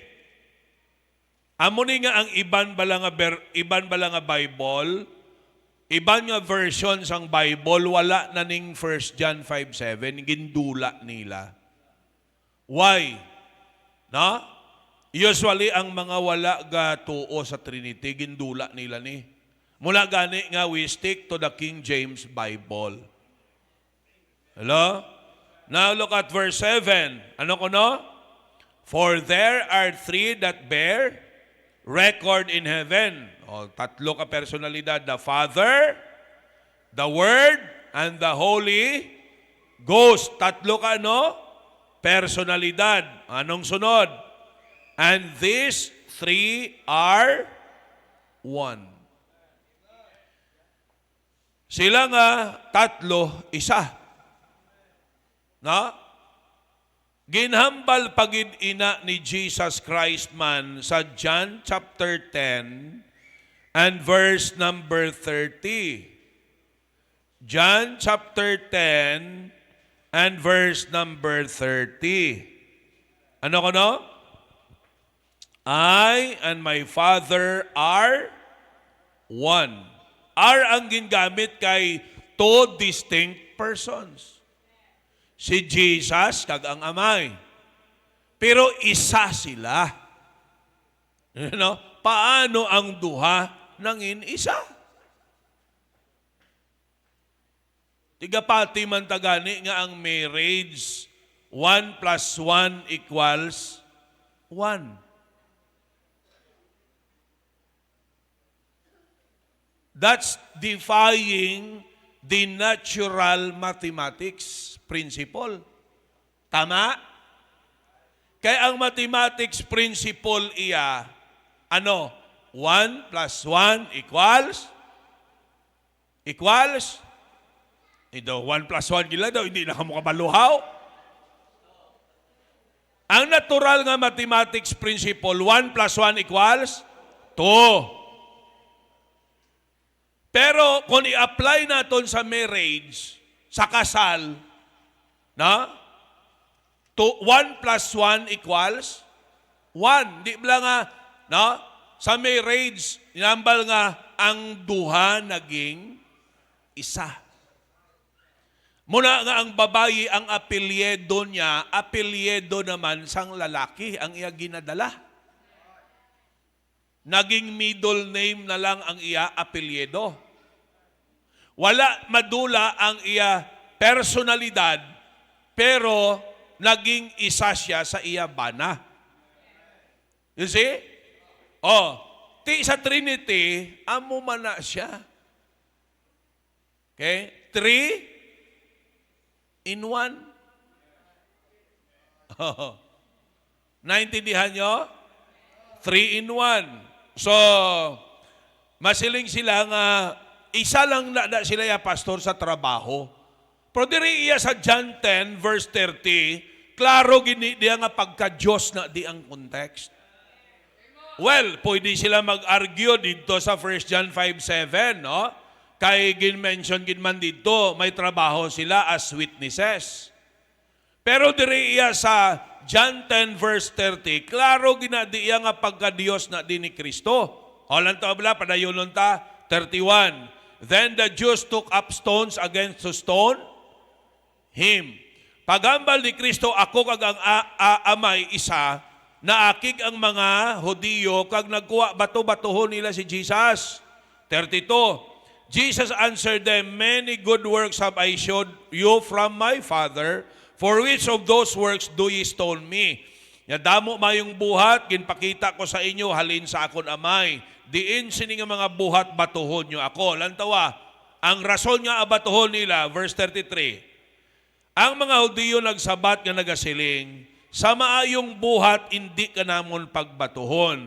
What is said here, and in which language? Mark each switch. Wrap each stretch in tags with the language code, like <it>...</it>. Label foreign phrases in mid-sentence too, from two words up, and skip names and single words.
<hil>Amo ni nga ang iban bala nga Bible, iban nga version sang Bible, wala na ning 1 John 5:7, gindula nila.</hil> <en>Why? No?</en> <hil>Usually, ang mga wala ga tuo sa Trinity, gindula nila ni. Mula gani nga,</hil> <en>we stick to the King James Bible. Hello? Now, look at verse 7.</en> <hil>Ano ko no?</hil> <en>For there are three that bear record in heaven.</en> <hil>O, tatlo ka personalidad.</hil> <en>The Father, the Word, and the Holy Ghost.</en> <hil>Tatlo ka personalidad. Anong sunod?</hil> <en>And these three are one.</en> <hil>Sila nga tatlo, isa. No? Ginhambal pagid ina ni Jesus Christ man sa</hil> <en>John chapter 10 and verse number 30. John chapter 10 and verse number 30.</en> <hil>Ano ko no?</hil> <en>I and my Father are one.</en> <hil>Are ang gingamit kay</hil> <en>two distinct persons.</en> <hil>Si Jesus kag ang amay. Pero isa sila. Paano ang duha nangin isa? Tigapati man tagani nga ang marriage,</hil> <en>1 + 1 equals 1. That's defying the natural mathematics principle.</en> <hil>Tama? Kaya ang</hil> <en>mathematics principle</en> <hil>iya,</hil> <en>1 + 1 equals</en> <hil>Ito,</hil> <en>1 plus 1</en> <hil>gila daw, hindi na kamo kabaluhaw. Ang natural nga</hil> <en>mathematics principle, 1 plus 1 equals 2.</en> <hil>Pero kung i-apply natin sa marriage, sa kasal, na?</hil> <en>1 plus 1 equals 1.</en> <hil>Di ba nga, no? Sa marriage, inambal nga, ang duha naging isa. Muna nga ang babayi, ang apelyedo niya, apelyedo naman sang lalaki, ang iya ginadala. Naging middle name na lang ang iya apelyedo. Wala madula ang iya personalidad, pero naging isa siya sa iya bana.</hil> <en>You see?</en> <hil>Ti sa Trinity, amo man na siya.</hil> <en>Okay? 3 in 1.</en> <tl>Naintindihan nyo?</tl> <en>3 in 1. So,</en> <hil>masiling sila nga, isa lang na sila ya pastor sa trabaho. Pero diri iya sa John 10 verse 30, klaro gini diya nga pagka-Diyos na di ang context. Well, pwede sila mag-argue dito sa 1 John 5:7, no? Kay gin-mention man dito, may trabaho sila</hil> <en>as witnesses.</en> <hil>Pero diri iya sa John 10 verse 30, klaro ginadi iya nga pagka-Dios na di ni Kristo. Holan ta bala padayon ta 31.</hil> <en>Then the Jews took up stones against to stone him.</en> <hil>Pagambal ni Kristo, ako kag ang amay isa, naakig ang mga Hudiyo kag nagkuha bato-batohon nila si Jesus. 32.</hil> <en>Jesus answered them, many good works have I showed you from my Father. For which of those works do ye stone me?</en> <hil>Damo mayong buhat, ginpakita ko sa inyo, halin sa akon amay. Diin sini nga mga buhat, batuhon nyo ako. Lantawa, ang rason nga abatuhon nila, verse 33. Ang mga Hudiyo nagsabat nga nagasiling, sa maayong buhat, hindi ka namon pagbatuhon.</hil>